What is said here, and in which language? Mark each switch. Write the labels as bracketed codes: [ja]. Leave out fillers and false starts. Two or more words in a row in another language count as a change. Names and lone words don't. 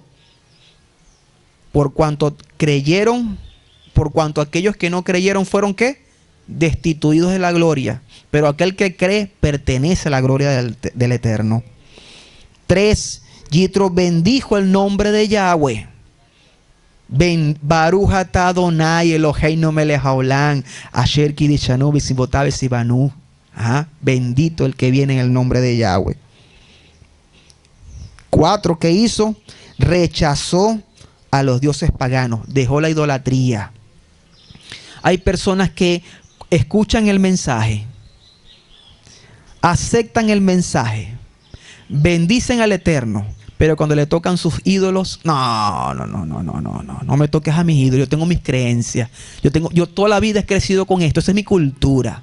[es] Por cuanto creyeron, por cuanto aquellos que no creyeron fueron ¿qué? Destituidos de la gloria. Pero aquel que cree pertenece a la gloria del Eterno. 3. Yitro bendijo el nombre de Yahweh. [he] ברוך אתה אדוני אלוהינו מלך העולם אשר קידשנו במצוותיו וציוונו. [es] Bendito el que viene en el nombre de Yahweh. 4. ¿Qué hizo? Rechazó a los dioses paganos. Dejó la idolatría. Hay personas que escuchan el mensaje, aceptan el mensaje, bendicen al Eterno, pero cuando le tocan sus ídolos, no me toques a mis ídolos, yo tengo mis creencias, yo toda la vida he crecido con esto, esa es mi cultura.